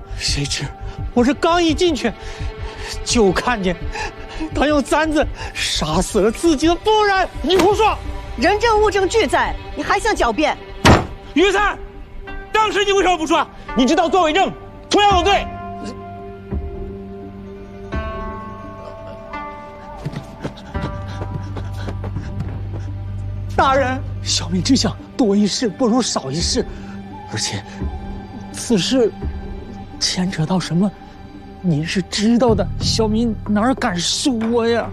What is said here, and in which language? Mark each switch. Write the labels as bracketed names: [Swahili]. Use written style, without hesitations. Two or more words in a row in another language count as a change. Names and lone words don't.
[Chinese] 誰知我這剛一進去，就看見他用簪子殺死了自己的夫人。你胡說！人證物證俱在，你還想狡辯？於三，當時你為什麼不說？你知道作偽證同樣有罪。大人，小民只想多一事不如少一事，而且此事牽扯到什麼，您是知道的，小民哪敢說呀？